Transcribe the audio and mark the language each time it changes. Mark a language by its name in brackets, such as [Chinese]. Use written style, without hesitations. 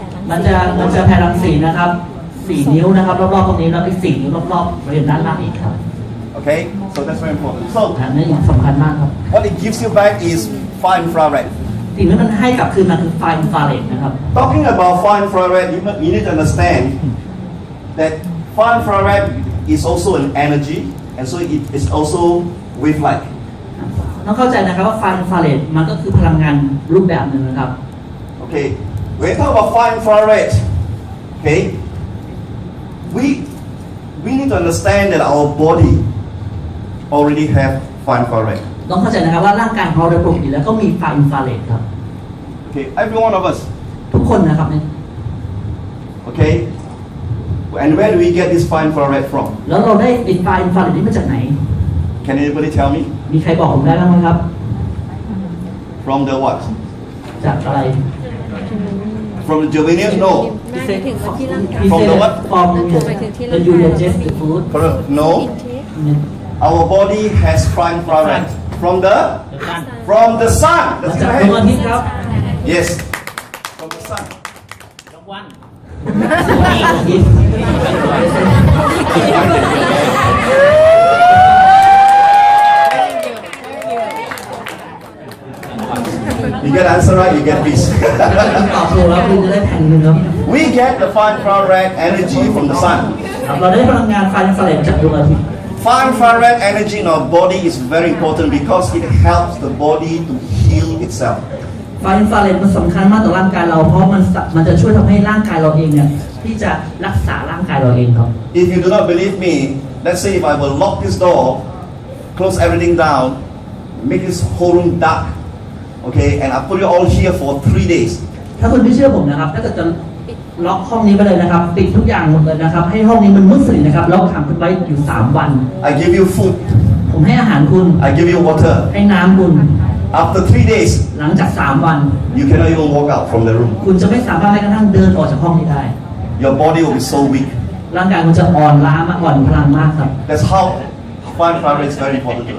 [Thai] มันจะแผ่รังสีนะครับ4 นิ้วนะครับรอบๆตรงนี้แล้วอีก4 นิ้วรอบๆบริเวณด้านล่างอีกครับ [English] Okay, so that's very important. So [Thai] อันนี้สำคัญมากครับ [English] what it gives you back is far infrared. [Thai] สิ่งที่มันให้กลับคืนมาคือไฟอินฟราเรดนะครับ [English] Talking about far infrared, you need to understand that far infrared is also an energy, and so it is also wave-like. [Thai] ต้องเข้าใจนะครับว่าไฟอินฟราเรดมันก็คือพลังงานรูปแบบหนึ่งนะครับ [English] Okay, when you talk about far infrared, okay, we need to understand that our body already have far infrared. [Thai] ต้องเข้าใจนะครับว่าร่างกายของเราโดยปกติแล้วก็มีไฟอินฟราเรดครับ [English] Okay, every one of us. [Thai] ทุกคนนะครับเนี่ย [English] Okay, and where do we get this far infrared from? [Thai] แล้วเราได้ไฟอินฟราเรดนี้มาจากไหน [English] Can anybody tell me? [Thai] มีใครบอกผมได้บ้างไหมครับ [English] From the what? [Thai] จากอะไร [English] From the germanium? No. [Thai] ไม่ถึงที่ร่างกาย [English] From the what? From the you digest the food No. Our body has far infrared from the sun. [Thai] มา [English] That's [Thai] จากดวงอาทิตย์ครับ [English] Yes. From the sun. [Thai] รางวัลอาทิตย์ [English] You get answer right, you get peace. [Thai] ตอบถูกแล้วคุณจะได้แผ่นหนึ่งครับ [English] We get the far infrared energy from the sun. [Thai] เราได้พลังงานไฟอินฟราเรดจากดวงอาทิตย์ [English] Far infrared energy in our body is very important because it helps the body to heal itself. [Thai] ไฟอินฟราเรดมันสำคัญมากต่อร่างกายเราเพราะมันจะช่วยทำให้ร่างกายเราเองเนี่ยที่จะรักษาร่างกายเราเองครับ [English] If you do not believe me, let's say if I will lock this door, close everything down, make this whole room dark, okay, and I put it all here for 3 days. [Thai] ถ้าคุณไม่เชื่อผมนะครับถ้าเกิดจะล็อกห้องนี้ไปเลยนะครับปิดทุกอย่างหมดเลยนะครับให้ห้องนี้มันมืดสนิทนะครับแล้วขังคุณไว้อยู่3 วัน [English] I give you food, [Thai] ผมให้อาหารคุณ [English] I give you water. [Thai] ให้น้ำคุณ [English] After 3 days, [Thai] หลังจาก3 วัน [English] you cannot even walk out from the room. [Thai] คุณจะไม่สามารถแม้กระทั่งเดินออกจากห้องนี้ได้ [English] Your body will be so weak. [Thai] ร่างกายคุณจะอ่อนล้ามากอ่อนพลังมากครับ [English] That's how far infrared is very important to